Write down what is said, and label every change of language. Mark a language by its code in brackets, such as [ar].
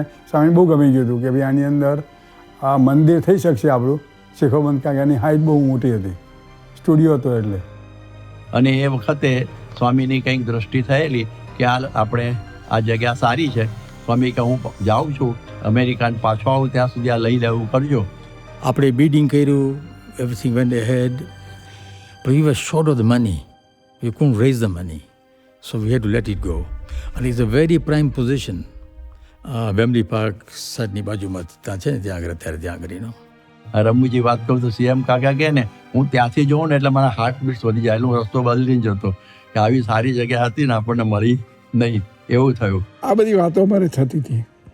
[gu] એમને સ્વામી બહુ ગમી ગયું હતું કે ભાઈ આની અંદર આ મંદિર થઈ શકશે આપણું શિખોબંધ, કારણ કે એની હાઇટ બહુ મોટી હતી, સ્ટુડિયો હતો એટલે. અને એ વખતે સ્વામીની કંઈક દૃષ્ટિ થયેલી કે આપણે આ જગ્યા સારી છે. સ્વામી કે હું જાઉં છું અમેરિકા, પાછો આવું ત્યાં સુધી આ લઈ લેવું કરજો. આપણે [en] bidding [gu] કર્યું, [en] Everything went ahead, but we were short of the money. We couldn't raise the money. So we had to let it go. And it's a very prime position. [gu] Wembley park સાઈડની બાજુમાં ત્યાં છે ને, ત્યાં આગળ અત્યારે ત્યાં આગળનો. રમુજી વાત કરું તો સીએમ કાકા કહે ને, હું ત્યાંથી જોઉં ને એટલે મારા [en] heart beats [gu] વધી જાય. એટલે હું રસ્તો બદલીને જતો કે આવી સારી જગ્યા હતી ને આપણને મળી નહીં, એવું થયું. આ બધી વાતો અમારે થતી હતી.